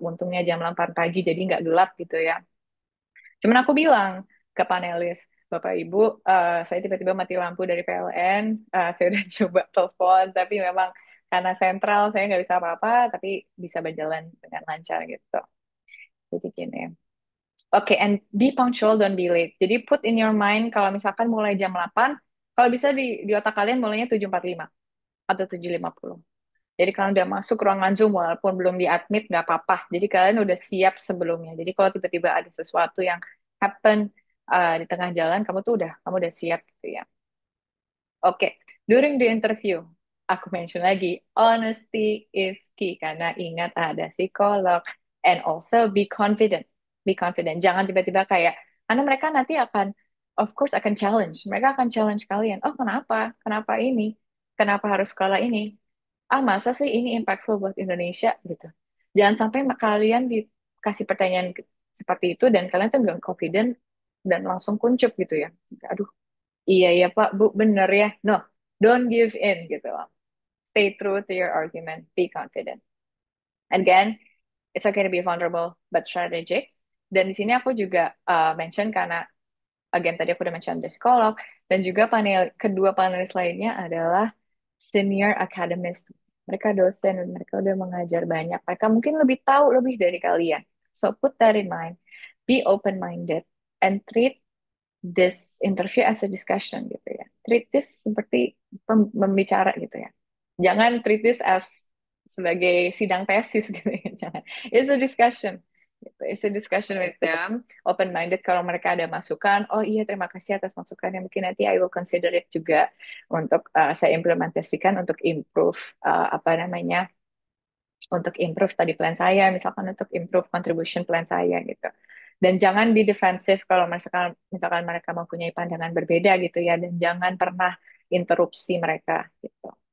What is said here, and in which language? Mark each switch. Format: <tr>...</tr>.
<id>Untungnya jam 8 pagi jadi nggak gelap gitu ya. Cuman aku bilang ke panelis, Bapak Ibu, saya tiba-tiba mati lampu dari PLN, saya udah coba telepon, tapi memang karena sentral saya nggak bisa apa-apa, tapi bisa berjalan dengan lancar gitu. Jadi gini.</id> <en>Oke, and be punctual, don't be late.</en> <id>Jadi</id> <en>put in your mind</en> <id>kalau misalkan mulai jam 8, kalau bisa di otak kalian mulainya 7.45 atau 7.50. Jadi kalian udah masuk ruangan Zoom walaupun belum diadmit nggak apa-apa. Jadi kalian udah siap sebelumnya. Jadi kalau tiba-tiba ada sesuatu yang happen di tengah jalan, kamu udah siap gitu ya.</id> <en>Oke, during the interview,</en> <id>aku mention lagi,</id> <en>honesty is key</en> <id>karena ingat ada psikolog,</id> <en>and also be confident. Be confident.</en> <id>Jangan tiba-tiba kayak, karena mereka nanti akan,</id> <en>of course</en> <id>akan challenge. Mereka akan challenge kalian. Oh, kenapa? Kenapa ini? Kenapa harus sekolah ini? Masa sih ini impactful buat Indonesia gitu. Jangan sampai kalian dikasih pertanyaan seperti itu dan kalian tuh nggak confident dan langsung kuncup gitu ya. Aduh, iya ya Pak, Bu, bener ya.</id> <en>No, don't give in</en> <id>gitu.</id> <en>Stay true to your argument. Be confident. Again, it's okay to be vulnerable, but strategic.</en> <id>Dan di sini aku juga mention karena again tadi aku udah mention the psikolog dan juga kedua panelis lainnya adalah senior academist. Mereka dosen dan mereka udah mengajar banyak. Mereka mungkin lebih tahu lebih dari kalian.</id> <en>So put that in mind. Be open-minded and treat this interview as a discussion</en> <id>gitu ya.</id> <en>Treat this</en> <id>seperti membicara gitu ya. Jangan</id> <en>treat this as</en> <id>sebagai sidang tesis gitu ya. Jangan.</id> <en>It's a discussion.</en> <id>Gitu.</id> <en>It's a discussion with them.</en> <id>Open-minded kalau mereka ada masukan. Oh iya, terima kasih atas masukannya. Mungkin nanti</id> <en>I will consider it</en> <id>juga untuk saya implementasikan untuk improve apa namanya, untuk improve study plan saya, misalkan untuk improve contribution plan saya gitu. Dan jangan di defensif kalau misalkan mereka mempunyai pandangan berbeda gitu ya, dan jangan pernah interupsi mereka gitu.</id>